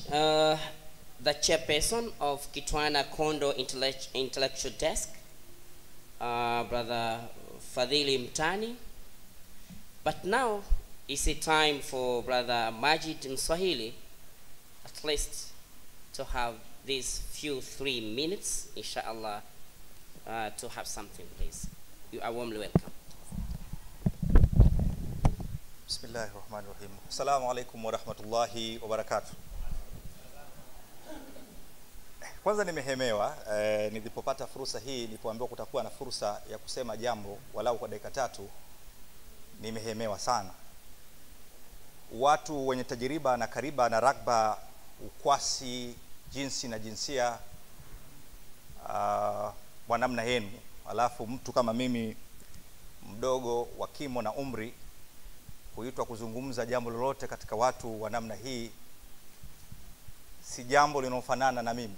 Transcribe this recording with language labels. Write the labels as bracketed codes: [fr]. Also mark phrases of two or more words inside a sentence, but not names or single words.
[en] The chairperson of Kitwana Kondo Intellectual Desk, Brother Fadhili Mtani. But now is the time for Brother Majid Mswahili, at least to have these few 3 minutes, inshallah, to have something, please. You are warmly welcome. [ar] Bismillahirrahmanirrahim. السلام عليكم ورحمة الله وبركاته. [sw] Kwanza nimehemewa nilipopata fursa hii, nilipoambiwa kutakuwa na fursa ya kusema jambo walau kwa dakika 3, nimehemewa sana. Watu wenye tajiriba na kariba na ragba, ukwasi, jinsi na jinsia wa namna yenu, alafu mtu kama mimi mdogo wa kimo na umri kuitwa kuzungumza jambo lolote katika watu wa namna hii, si jambo linalofanana na mimi.